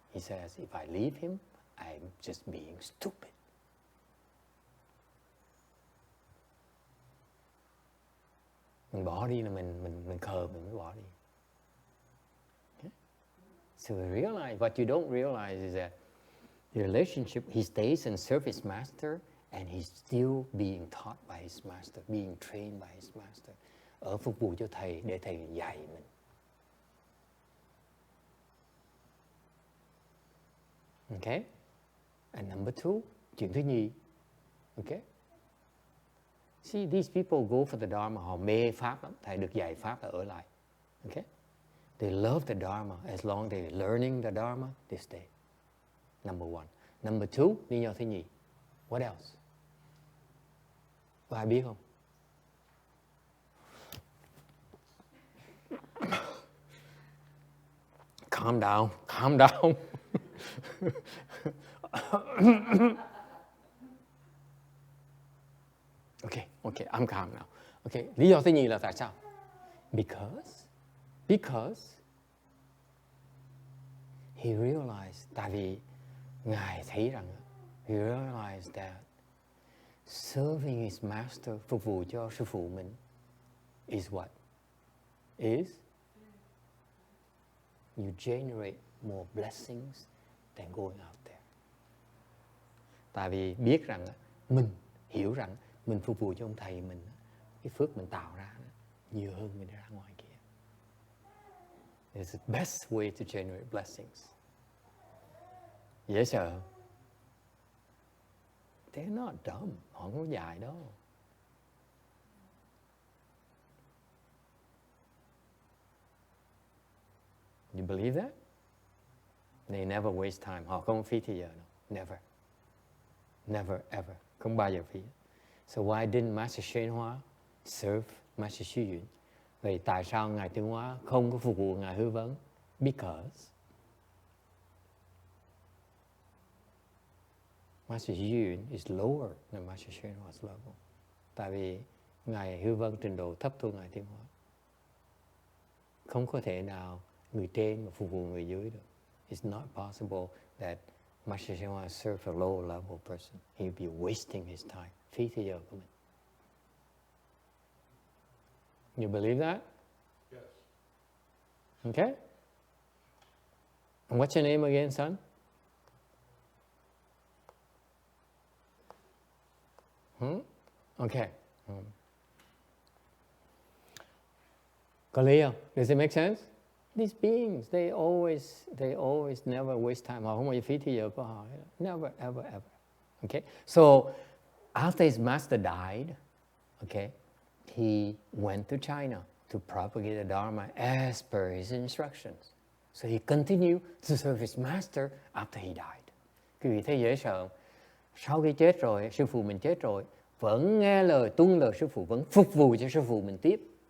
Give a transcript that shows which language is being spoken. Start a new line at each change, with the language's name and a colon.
English: He says, if I leave him, I'm just being stupid.
Vietnamese: Mình bỏ đi là mình khờ, mình mới bỏ đi.
English: Okay? So realize, what you don't realize is that the relationship, he stays and serves his master, and he's still being taught by his master, being trained by his master.
Vietnamese: Ở phục vụ cho thầy để thầy dạy mình.
English: Okay? And number two,
Vietnamese: chuyện thứ nhì.
English: Okay? See, these people go for the Dharma,
Vietnamese: họ mê Pháp lắm, thầy được dạy Pháp là ở lại.
English: Okay? They love the Dharma, as long as they're learning the Dharma, they stay. Number one. Number two,
Vietnamese: lý do thứ nhì.
English: What else?
Vietnamese: Có ai biết không?
English: Calm down, calm down. Okay, I'm calm now.
Vietnamese: Okay, lý do thứ nhì là tại sao?
English: Because he realized,
Vietnamese: tại vì Ngài thấy rằng,
English: he realized that serving his master,
Vietnamese: phục vụ cho sư phụ mình,
English: is what? Is you generate more blessings than going out there.
Vietnamese: Tại vì biết rằng, mình hiểu rằng, mình phục vụ cho ông thầy mình, cái phước mình tạo ra nhiều hơn mình ra ngoài kia.
English: It's the best way to generate blessings.
Vietnamese: Dễ sợ.
English: They're not dumb.
Vietnamese: Họ không có dại đâu.
English: You believe that? They never waste time.
Vietnamese: Họ không phí thời giờ đâu.
English: Never. Never, ever.
Vietnamese: Không bao giờ phí.
English: So why didn't Master HsuanHua serve Master XuYun?
Vietnamese: Vậy tại sao Ngài Tuyên Hóa không có phục vụ Ngài Hư Vấn?
English: Because Master XuYun is lower than Master HsuanHua's level.
Vietnamese: Tại vì Ngài Hư Vấn trình độ thấp hơn Ngài Tuyên Hóa. Không có thể nào người trên mà phục vụ người dưới được.
English: It's not possible that Master HsuanHua serves a lower level person. He'll be wasting his time.
Vietnamese: Phí thời giờ của mình.
English: You believe that? Yes. Okay. And what's your name again, son? Okay.
Vietnamese: Có lý không?
English: Does it make sense? These beings, they always never waste time.
Vietnamese: Họ không bao giờ phí thời giờ của họ.
English: Never, ever, ever. Okay. So after his master died, okay, he went to China to propagate the Dharma as per his instructions. So he continued to serve his master after he died.
Vietnamese: Quý vị thấy dễ sợ không? Sau khi chết rồi, sư phụ mình chết rồi, vẫn nghe lời, tuân lời sư phụ, vẫn phục vụ cho sư phụ mình tiếp.